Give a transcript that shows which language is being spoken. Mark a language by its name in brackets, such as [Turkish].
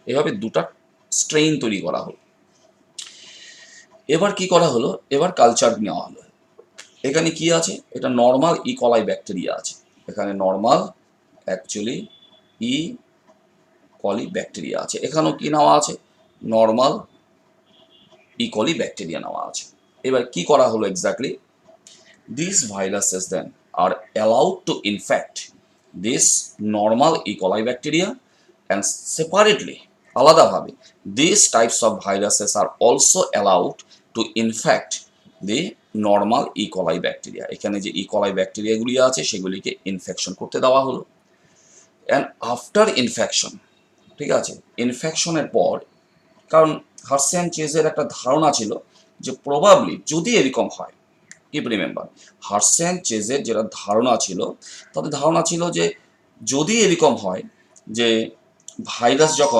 [Bangla] এভাবে দুটা স্ট্রেইন তৈরি করা হলো। এবার কি করা হলো, এবার কালচার নেওয়া হলো। এখানে কি আছে, এটা নর্মাল ইকলাই ব্যাকটেরিয়া আছে, এখানে নর্মাল অ্যাকচুয়ালি ই কলি ব্যাকটেরিয়া আছে, এখানেও কি নেওয়া আছে, নর্মাল ইকলি ব্যাকটেরিয়া নেওয়া আছে। এবার কি করা হলো [English] Exactly, these viruses then are allowed to infect this normal E. coli bacteria, and separately আলাদাভাবে these types of viruses are also allowed to infect the normal E. coli bacteria। [Bangla] এখানে যে [English] E. [Bangla] coli ব্যাকটেরিয়াগুলি আছে সেগুলিকে infection করতে দেওয়া হলো। [English] and after infection, [Bangla] ঠিক আছে, ইনফেকশনের পর, কারণ হার্সে অ্যান্ড চেজের একটা ধারণা ছিল যে প্রবাবলি যদি এরকম হয়, [English] keep remember, [Bangla] হার্সে অ্যান্ড চেজের যেটা ধারণা ছিল, তাদের ধারণা ছিল যে যদি এরকম হয় যে ভাইরাস